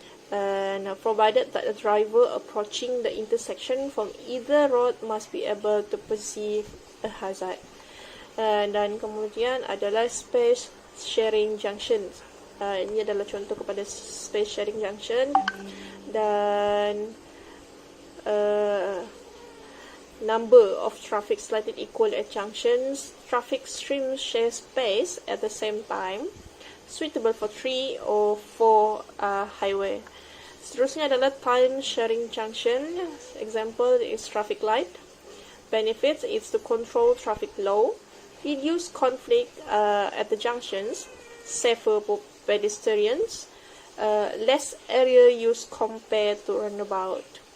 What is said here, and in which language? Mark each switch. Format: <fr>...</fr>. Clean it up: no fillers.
<en>And provided that the driver approaching the intersection from either road must be able to perceive a hazard.</en> <ms>Dan kemudian adalah space sharing junctions. Ini adalah contoh kepada space sharing junction.</ms> <en>Dan number of traffic slightly equal at junctions. Traffic streams share space at the same time, suitable for 3 or 4 highway.</en> <ms>Seterusnya adalah time sharing junction.</ms> <en>Example is traffic light. Benefits is to control traffic flow, reduce conflict at the junctions, safer for pedestrians, less area use compared to runabout.</en>